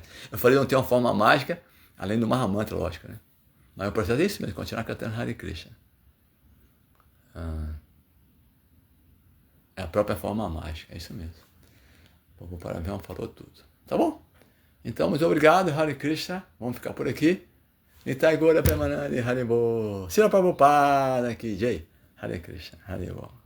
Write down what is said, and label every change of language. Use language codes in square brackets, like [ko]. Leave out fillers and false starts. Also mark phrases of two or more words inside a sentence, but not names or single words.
[pt] Eu falei, não tem uma fórmula mágica, além do Mahamantra, lógico, né? Mas o processo é isso mesmo, continuar cantando Hare Krishna. É a própria forma mágica, é isso mesmo. O Paravioma falou tudo. Tá bom? Então, muito obrigado, Hare Krishna. Vamos ficar por aqui. Nitai Gora Premanandi, Haribol. Srila Prabhupada aqui, Jai. Hare Krishna, Haribol.